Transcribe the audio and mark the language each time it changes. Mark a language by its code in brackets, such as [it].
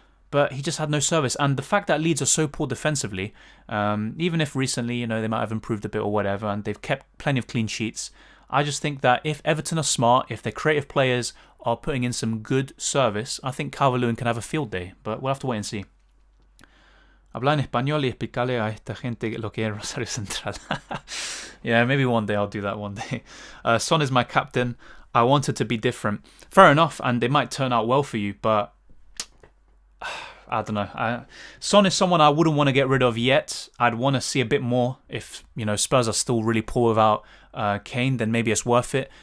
[en] But he just had no service. And the fact that Leeds are so poor defensively, even if recently, they might have improved a bit or whatever, and they've kept plenty of clean sheets, I just think that if Everton are smart, if their creative players are putting in some good service, I think Calvert-Lewin can have a field day. But we'll have to wait and see. [es] Habla en español y explicarle a esta gente lo que es Rosario Central. [en] Yeah, maybe one day I'll do that one day. Son is my captain. I wanted to be different. Fair enough, and it might turn out well for you, but I don't know. Son is someone I wouldn't want to get rid of yet. I'd want to see a bit more. If Spurs are still really poor without Kane, then maybe it's worth it.